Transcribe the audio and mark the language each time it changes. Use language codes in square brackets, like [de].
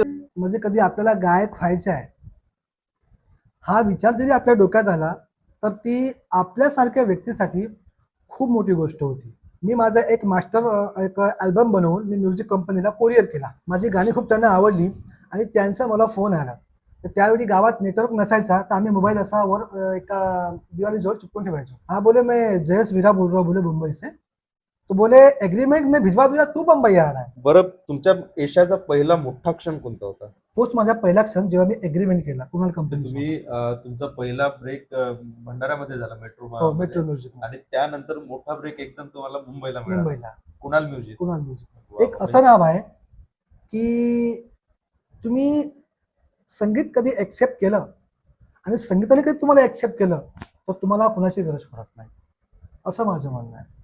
[mr] म्हणजे कधी आपल्याला गायक व्हायचं आहे हा विचार जरी आपल्या डोक्यात आला तर ती आपल्यासारख्या व्यक्तीसाठी खूप मोठी गोष्ट होती. मी माझा एक एक अल्बम बनवून मी म्युझिक कंपनीला कोरिअर केला. माझी गाणी खूप त्यांना आवडली आणि त्यांचा मला फोन आला. तर त्यावेळी गावात नेटवर्क नसायचा तर आम्ही मोबाईल असा वर एका दिवाळीजवळ चिपकून ठेवायचो. [hi] हा बोले मैं जयस वीरा बोल रहा हूँ बोले मुंबई से. तो बोले एग्रीमेंट में भिजवा दूंगा तू मुंबई आ रहा है. [mr] बरं, तुमच्या यशाचा पहिला मोठा क्षण कोणता होता? तोच माझा पहिला क्षण जेव्हा मी एग्रीमेंट केला कुणाल कंपनी. तुम्ही तुमचा पहिला ब्रेक भंडाऱ्यामध्ये झाला हो, मेट्रो म्युझिक आणि त्यानंतर मोठा ब्रेक एकदम तुम्हाला मुंबईला मिळाला. मुंबईला कुणाल म्युझिक. कुणाल म्युझिक एक असं नाव आहे की तुम्ही संगीत कधी एक्सेप्ट केलं आणि संगीताने कधी तुम्हाला एक्सेप्ट केलं तर तुम्हाला कुणाची गरज पडत नाही, असं माझं म्हणणं आहे.